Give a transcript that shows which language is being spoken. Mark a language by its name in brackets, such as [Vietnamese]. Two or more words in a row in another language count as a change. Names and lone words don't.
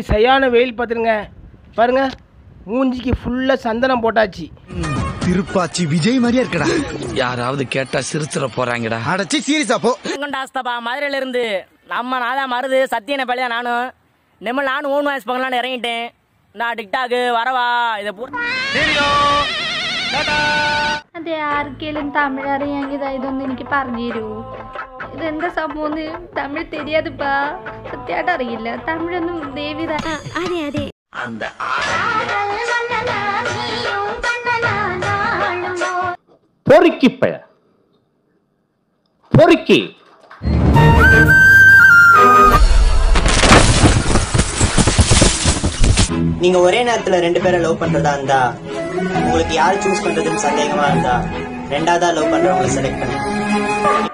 [Tamil] சரியான வெயில் பார்த்துருங்க பாருங்க மூஞ்சிக்கு ஃபுல்லா சந்தனம் போட்டாச்சு. திருப்பாச்சி விஜய் மாதிரியா இருக்கடா. யாராவது கேட்டா சிரிச்சிட போறாங்கடா. அடச்சி சீரியஸா போ. மதுரையில இருந்து நம்ம நாதான் மருது சத்தியனை பள்ளியா நானும் நிம்மல் நானும் [English] own voice [Tamil] பண்ணலான்னு இறங்கிட்டேன். நான் டிக்டாக் வரவா இதை [Malayalam] അതെ ആർക്കെങ്കിലും തമിഴ് അറിയാമെങ്കിൽ ഇതൊന്നും എനിക്ക് പറഞ്ഞു തരൂ. ഇതെന്താ സംഭവം തമിഴ് തെരിയാതിപ്പാ സത്യമായിട്ട് അറിയില്ല തമിഴൊന്നും ദേവിത. അതെ അതെ [Tamil] பொறுக்கி பெயர் பொறுக்கி நீங்க ஒரே நேரத்துல 2 பேரை லவ் பண்றதா இருந்தா உங்களுக்கு யார் சூஸ் பண்றதுன்னு சந்தேகமா இருந்தா ரெண்டாவதா லவ் பண்றவங்களை செலக்ட் பண்ணுங்க.